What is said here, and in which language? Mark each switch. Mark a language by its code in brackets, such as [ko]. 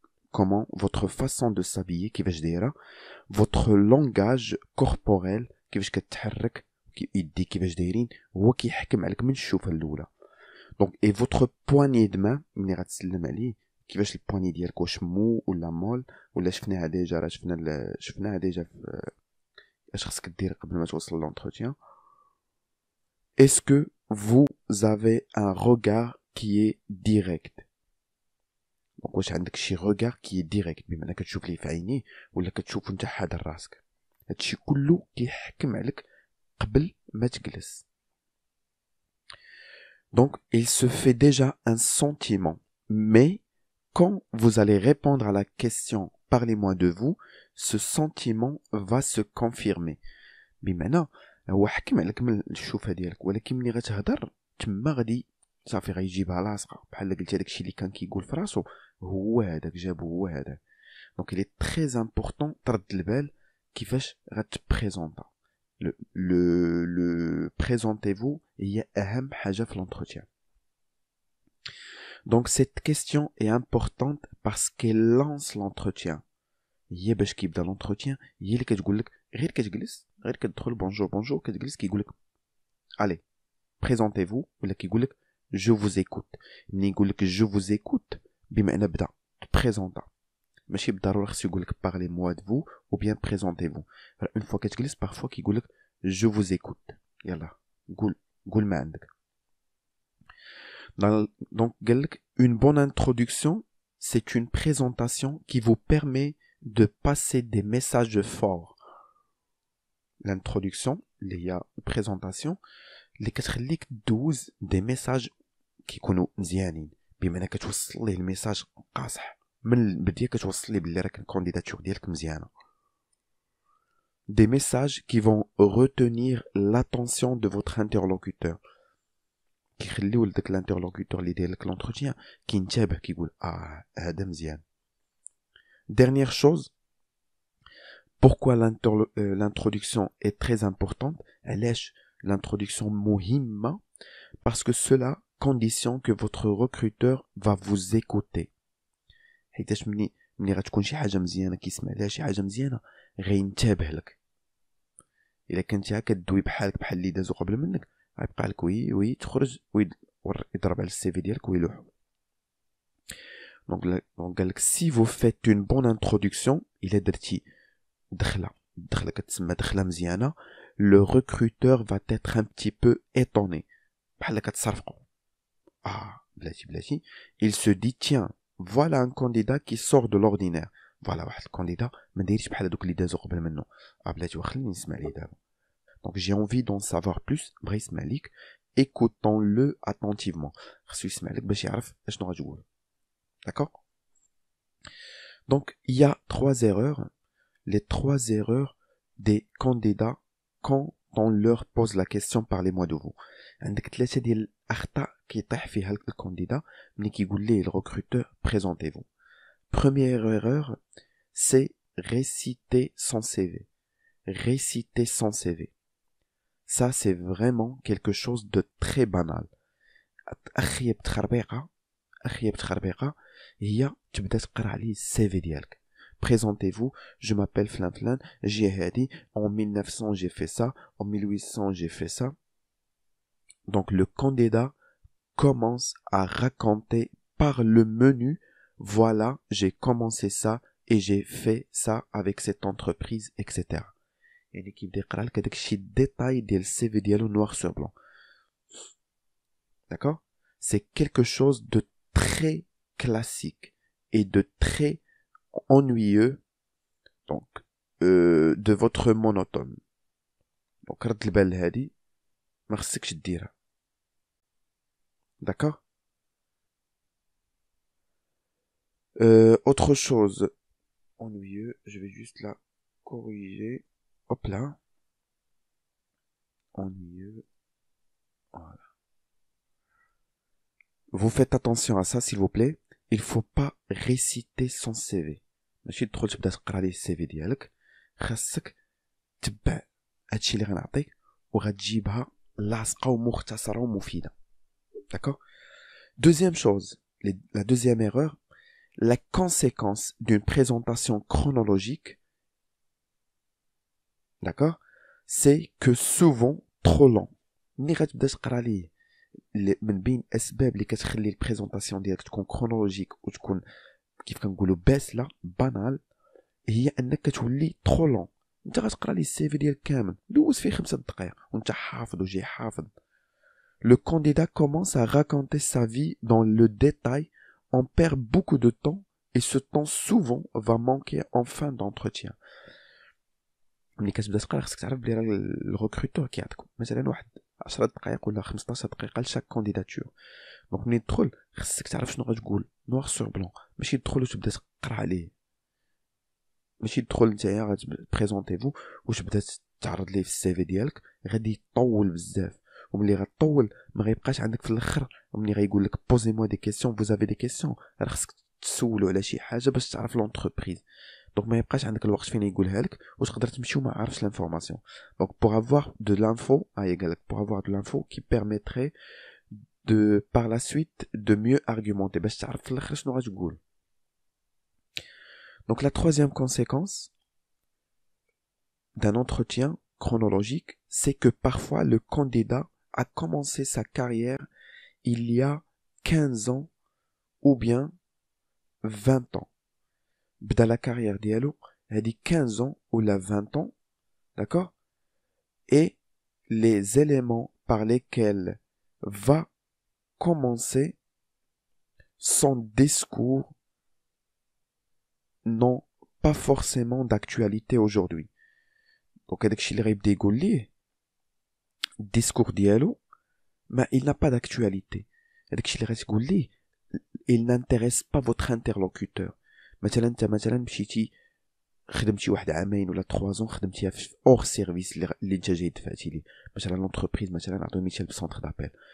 [fr] comment votre façon de s'habiller [ar] كيفاش دايره. [fr] votre langage corporel [ar] كيفاش كتحرك يديك كيفاش دايرين هو كيحكم عليك من الشوفه الاولى. [fr] Donc, et votre poignée de main, [ar] ملي غتسلم عليه كيفاش البواني ديالك واش مو ولا مول ولا شفناها ديجا في اش خصك دير قبل ما توصل للونتروتيان. [fr] Est-ce que vous avez un regard qui est direct? [ar] دونك واش عندك شي [fr] regard qui est direct [ar] بمعنى كتشوف ليه في عينيه ولا كتشوف انت حاضر راسك. هادشي كله كيحكم عليك قبل ما تجلس. [fr] Donc, il se fait déjà un sentiment. Mais, quand vous allez répondre à la question « Parlez-moi de vous », ce sentiment va se confirmer. [ar] بمعنى هو حكم عليك من الشوفة ديالك ولكن ملي غتهضر تما غادي صافي غيجيبها لاصقة بحال قلتي داكشي اللي كان كيقول في راسو هو هذاك جابو هو هذاك. [fr] Donc, il est très important [ar] ترد البال كيفاش غتبريزونطا. [fr] Le présentez-vous [ar] هي أهم حاجة في l'entretien. [fr] Donc cette question est importante parce qu'elle lance l'entretien. [ar] هي باش كيبدا l'entretien هي اللي كتقول لك غير كتجلس غير كتدخل بونجور كتجلس كيقول لك [fr] allez présentez-vous [ar] ولا كيقول لك [fr] je vous écoute. [ar] ملي يقول لك [fr] je vous écoute [ar] بمعنى بدا présenta. ماشي بالضرورة خصو يقول لك [fr] parlez-moi de vous ou bien présentez-vous. une fois كتجلس parfois [ar] كيقول لك [fr] je vous écoute. [ar] يلا قول ما عندك. [fr] Donc une bonne introduction, c'est une présentation qui vous permet de passer des messages forts. [ar] L'introduction, اللي هي présentation اللي كتخليك دوز [fr] des messages [ar] كيكونوا مزيانين بمعنى كتوصل ليه الميساج قاصح من البداية كتوصل ليه بلي راك الكانديداتور ديالك مزيانة. [fr] Des messages qui vont retenir l'attention de votre interlocuteur. [ar] كيخليو لداك الانترلوكوتور اللي داير لك لونتروتيان كينتبه كيقول هذا مزيان. [fr] Dernière chose, pourquoi l'introduction est très importante? [ar] علاش l'introduction مهمة? [fr] Parce que cela conditionne que votre recruteur va vous écouter. [ar] حيتاش ملي غتكون شي حاجة مزيانة كيسمع لها شي حاجة مزيانة غينتبه لك. إلا كنتي كدوي بحالك بحال اللي دازو قبل منك غيبقى لك وي تخرج ويضرب على السي في ديالك ويلوح. دونك قال لك [fr] si vous faites une bonne introduction [ar] إلا درتي دخلة كتسمى دخلة مزيانة [fr] le recruteur va être un petit peu étonné [ar] بحال كتصرفقو. [fr] بلاتي il se dit tiens voilà un candidat qui sort de l'ordinaire. [ar] voilà واحد الكانديدا ما دايرش بحال هذوك اللي دازو قبل منه. بلاتي وخليني نسمع ليه دابا. [fr] Donc j'ai envie d'en savoir plus. [ar] Brice Malik, [fr] écoutons-le attentivement. [ar] خصو يسمع لك باش يعرف اشنو غتقول. [fr] D'accord? Donc, il y a 3 erreurs. Les 3 erreurs des candidats quand on leur pose la question parlez-moi de vous. [ar] عندك 3 ديال الأخطاء كيطيح فيها الكانديدا ملي كيقول ليه الrecruteur présentez-vous. [fr] Première erreur, c'est réciter son CV. Réciter son CV. Ça, c'est vraiment quelque chose de très banal. [ar] أخيب تخربيقة هي تبدا تقرا عليه السي في ديالك. [fr] Présentez-vous, je m'appelle Flan, j'ai [ar] هادي, [fr] en 1900 j'ai fait ça, en 1800 j'ai fait ça. Donc le candidat commence à raconter par le menu, voilà, j'ai commencé ça et j'ai fait ça avec cette entreprise, etc. [ar] يعني كيبدا يقرا لك هذاك الشيء ديتاي ديال السي في ديالو [fr] noir sur blanc. D'accord? C'est quelque chose de très classique et de très ennuyeux, donc de votre monotone. [ar] Donc رد البال لهادي ما خصكش ديرها. [fr] D'accord? Autre chose ennuyeux, je vais juste la corriger. Hop là. Ennuyeux. Voilà. Vous faites attention à ça, s'il vous plaît. Il faut pas réciter son CV. [ar] ماشي تدخل تبدا تقرا ليه السي في ديالك. خاصك تبع هادشي اللي غنعطيك وغتجيبها لاصقه ومختصره ومفيده. [fr] D'accord? Deuxième chose, la deuxième erreur, la conséquence d'une présentation chronologique, d'accord, c'est que souvent trop long. [ar] ملي غتبدا تقرا ليه من بين اسباب اللي كتخلي البريزونطاسيون ديالك تكون كرونولوجيك وتكون كيف كنقولوا باسله بانال، هي انك كتولي ترو لون. انت غتقرا ليه السي في ديالك كامل دوز فيه 5 دقائق وانت حافظ وجاي حافظ. [fr] Le candidat commence à raconter sa vie dans le détail, on perd beaucoup de temps et ce temps souvent va manquer en fin d'entretien. [ar] ملي كتبدا تقرا خصك تعرف بلي راه الريكروتور كيعطيك مثلا واحد 10 دقائق ولا 15 دقيقه لشاك كانديداتور. دونك ملي تدخل خصك تعرف شنو غتقول نوار سور بلون، ماشي تدخل وتبدا تقرا عليه، ماشي تدخل نتايا غتبريزونتيفو وتبدا تعرض ليه في السي في ديالك، غادي يطول بزاف، وملي غطول ما غيبقاش عندك في الاخر. وملي غيقول لك بوزي موا دي كيسيون فوز افي دي كيسيون، راه خصك تسولو على شي حاجه باش تعرف لونتربريز. دونك ما يبقاش عندك الوقت فين يقولها لك وتقدر تمشي وما عارفش لانفورماسيون. [fr] دونك pour avoir de l'info pour avoir de l'info qui permettrait de par la suite de mieux argumenter [ar] باش تعرف في الاخر شنو غتقول. [fr] Donc la troisième conséquence d'un entretien chronologique, c'est que parfois le candidat a commencé sa carrière il y a 15 ans ou bien 20 ans. [ar] بدا [fr] la carrière [ar] ديالو هذه [fr] 15 ans ou la 20 ans, d'accord? Et les éléments par lesquels va commencer son discours n'ont pas forcément d'actualité aujourd'hui. [ar] Donc هذاك الشيء اللي غيبدا يقول ليه الديسكور ديالو ما [fr] il n'a pas d'actualité. [ar] هذاك الشيء اللي غتقول ليه [fr] il n'intéresse pas votre interlocuteur. [ar] مثلا انت مشيتي خدمتي واحد عامين ولا 3 ans خدمتيها في اور سيرفيس اللي انت جاي دفعتي ليه، مثلا لونتربريز، مثلا نعطيو مثال بسونتر دابيل.